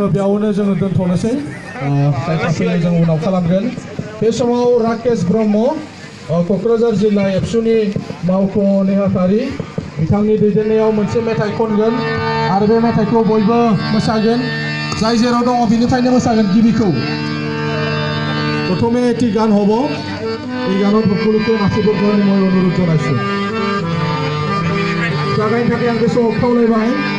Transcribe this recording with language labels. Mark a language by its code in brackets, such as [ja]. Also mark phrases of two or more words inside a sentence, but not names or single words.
[brx] बेयावनो जोङो दोनथ'नोसै जायखौ फैनाय जों उनाव खालामगोन बे समाव राकेश ब्रह्म क'क्राझार जिल्ला एबसुनि मावख' नेहाथारि बिथांनि दैदेननायाव मोनसे मेथाइ खनगोन आरो बे मेथाइखौ बयबो मोसागोन जाय जेराव दङ बिनिफ्रायनो मोसागोन गिबिखौ प्रथमे एटी गान हब [as] এই গানত সকলোকে নাচিবৰ কাৰণে মই অনুৰোধ জনাইছোঁ [brx] জাগাইनि थाखाय आं बे समाव खावलायबाय